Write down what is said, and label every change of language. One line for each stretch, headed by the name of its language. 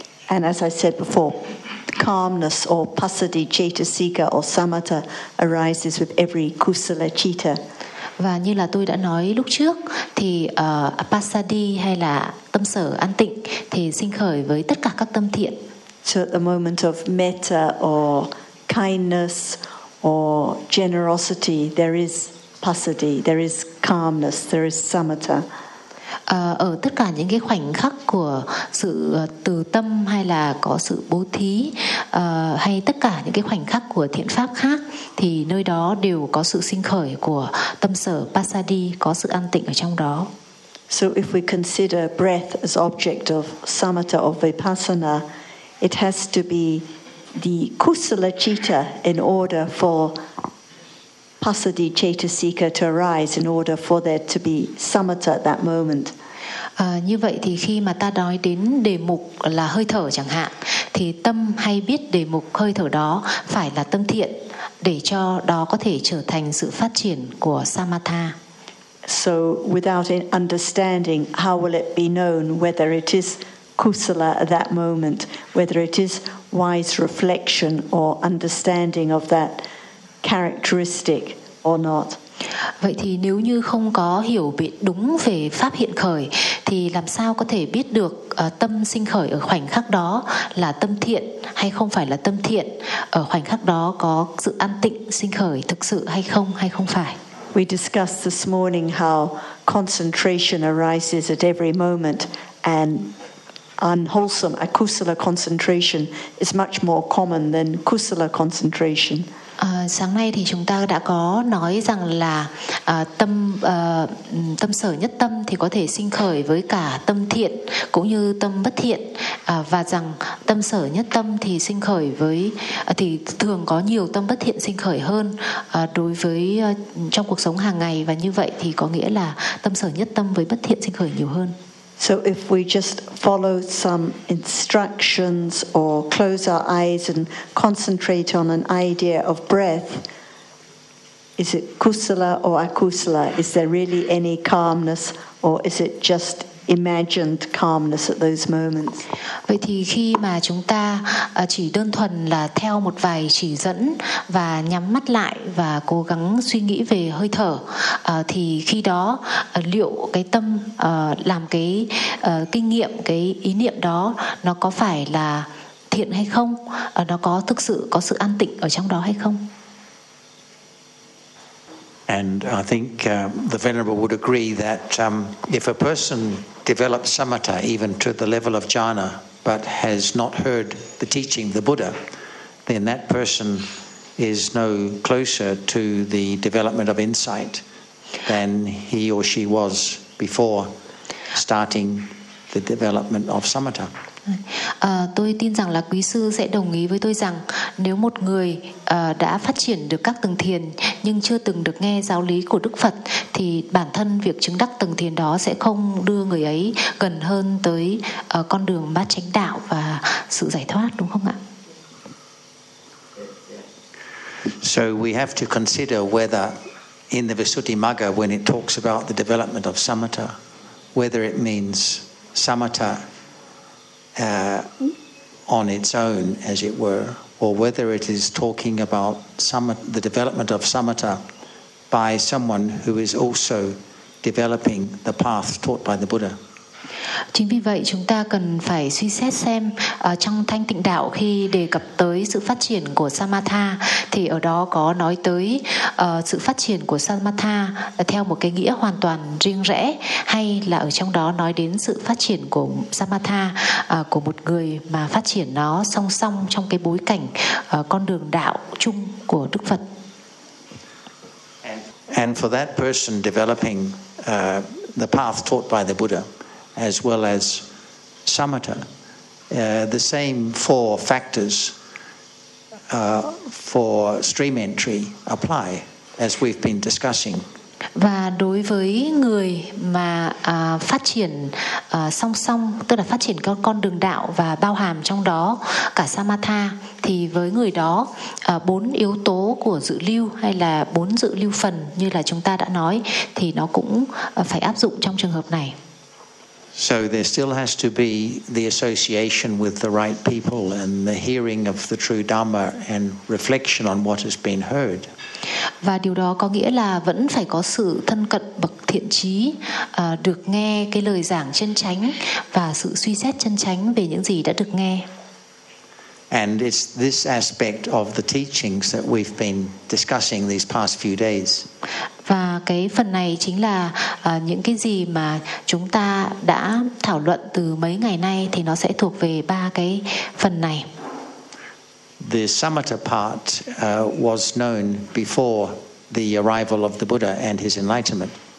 English: And as I said before, calmness or pasadi cetasika or samatha arises with every kusala citta.
Vietnamese: Và như là tôi đã nói lúc trước thì pasadi hay là tâm sở an tịnh thì sinh khởi với tất cả các tâm thiện.
English: So at the moment of metta or kindness or generosity, there is pasadi, there is calmness, there is samatha.
Vietnamese: Ở tất cả những cái khoảnh khắc của sự từ tâm hay là có sự bố thí hay tất cả những cái khoảnh khắc của thiện pháp khác thì nơi đó đều có sự sinh khởi của tâm sở pasadi, có sự an tịnh ở trong đó.
English: So if we consider breath as object of samatha or vipassana, it has to be the kusala citta in order for pasadi cetasika to arise, in order for there to be samatha at that moment.
Vietnamese: Như vậy thì khi mà ta nói đến đề mục là hơi thở chẳng hạn, thì tâm hay biết đề mục hơi thở đó phải là tâm thiện để cho đó có thể trở thành sự phát triển của samatha.
English: So without an understanding, how will it be known whether it is kusala at that moment, whether it is wise reflection or understanding of that characteristic or not?
Vietnamese: Vậy thì nếu như không có hiểu biết đúng về pháp hiện khởi thì làm sao có thể biết được tâm sinh khởi ở khoảnh khắc đó là tâm thiện hay không phải là tâm thiện, ở khoảnh khắc đó có sự an tịnh sinh khởi thực sự hay không phải?
English: We discussed this morning how concentration arises at every moment, and unwholesome akusala concentration is much more common than kusala concentration.
Vietnamese: Sáng nay thì chúng ta đã có nói rằng là tâm sở nhất tâm thì có thể sinh khởi với cả tâm thiện cũng như tâm bất thiện, và rằng tâm sở nhất tâm thì sinh khởi với thì thường có nhiều tâm bất thiện sinh khởi hơn đối với trong cuộc sống hàng ngày, và như vậy thì có nghĩa là tâm sở nhất tâm với bất thiện sinh khởi nhiều hơn.
English: So if we just follow some instructions or close our eyes and concentrate on an idea of breath, is it kusala or akusala? Is there really any calmness, or is it just imagined calmness at those moments?
Vietnamese: Vậy thì khi mà chúng ta chỉ đơn thuần là theo một vài chỉ dẫn và nhắm mắt lại và cố gắng suy nghĩ về hơi thở, thì khi đó liệu cái tâm làm cái kinh nghiệm, cái ý niệm đó nó có phải là thiện hay không? Nó có thực sự có sự an tịnh ở trong đó hay không?
English: And I think the Venerable would agree that if a person develops samatha even to the level of jhana but has not heard the teaching of the Buddha, then that person is no closer to the development of insight than he or she was before starting the development of samatha.
Vietnamese: Tôi tin rằng là quý sư sẽ đồng ý với tôi rằng nếu một người đã phát triển được các tầng thiền nhưng chưa từng được nghe giáo lý của Đức Phật thì bản thân việc chứng đắc tầng thiền đó sẽ không đưa người ấy gần hơn tới con đường bát chánh đạo và sự giải thoát, đúng không ạ?
English: So we have to consider whether in the Visuddhimagga when it talks about the development of samatha, whether it means samatha on its own, as it were, or whether it is talking about the development of samatha by someone who is also developing the path taught by the Buddha.
Vietnamese: Chính vì vậy chúng ta cần phải suy xét xem trong thanh tịnh đạo khi đề cập tới sự phát triển của samatha thì ở đó có nói tới sự phát triển của samatha theo một cái nghĩa hoàn toàn riêng rẽ, hay là ở trong đó nói đến sự phát triển của samatha của một người mà phát triển nó song song trong cái bối cảnh con đường đạo chung của Đức Phật.
English: And for that person developing the path taught by the Buddha as well as samatha, the same four factors for stream entry apply, as we've been discussing.
Vietnamese: Và đối với người mà phát triển song song, tức là phát triển con đường đạo và bao hàm trong đó cả samatha, thì với người đó bốn yếu tố của dự lưu hay là bốn dự lưu phần như là chúng ta đã nói thì nó cũng phải áp dụng trong trường hợp này.
English: So there still has to be the association with the right people and the hearing of the true Dhamma and reflection on what has been heard.
Vietnamese: Và điều đó có nghĩa là vẫn phải có sự thân cận bậc thiện trí, được nghe cái lời giảng chân chánh và sự suy xét chân chánh về những gì đã được nghe.
English: And it's this aspect of the teachings that we've been discussing these past few days.
Vietnamese: Và cái phần này chính là những cái gì mà chúng ta đã thảo luận từ mấy ngày nay thì nó sẽ thuộc về ba cái phần này.
English: The samatha part was known before the arrival of the Buddha and his enlightenment.